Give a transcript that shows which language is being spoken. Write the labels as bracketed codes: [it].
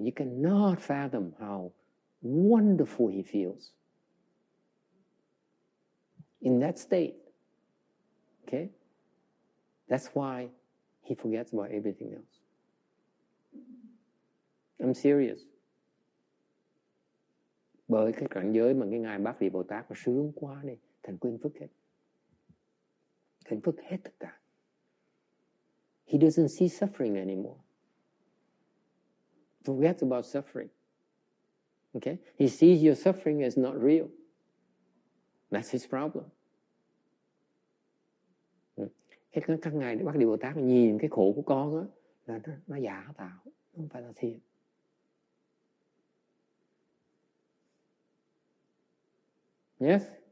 [en] You cannot fathom how wonderful he feels in that state. Okay? That's why he forgets about everything else. I'm serious. [vi] Bởi cái cảnh giới mà cái Ngài Bát Địa Bồ Tát nó sướng quá đi, thành quên phước hết. Quên phước hết tất cả. [en] He doesn't see suffering anymore. Forgets about suffering. Okay? He sees your suffering as not real. That's his problem. [vi] Các ngài Bát Địa Bồ Tát nhìn cái khổ của con á là nó giả tạo, không phải là thiệt. [en] Yes?